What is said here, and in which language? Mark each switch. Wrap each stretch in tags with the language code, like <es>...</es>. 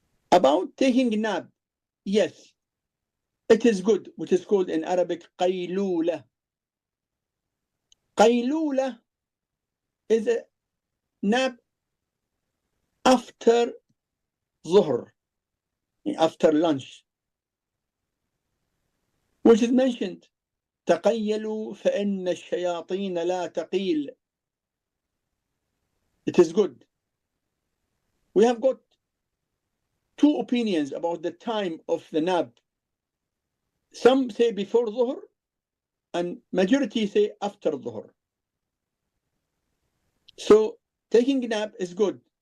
<en>About taking a nap, yes, it is good, which is called in Arabic qaylula. Qaylula is a nap after Zuhr, after lunch, which is mentioned.</en> <ar>تقيلوا فإن الشياطين لا تقيل.</ar> <en>It is good. We have got two opinions about the time of the nap. Some say before Zuhr, and majority say after Zuhr. So taking a nap is good.</en>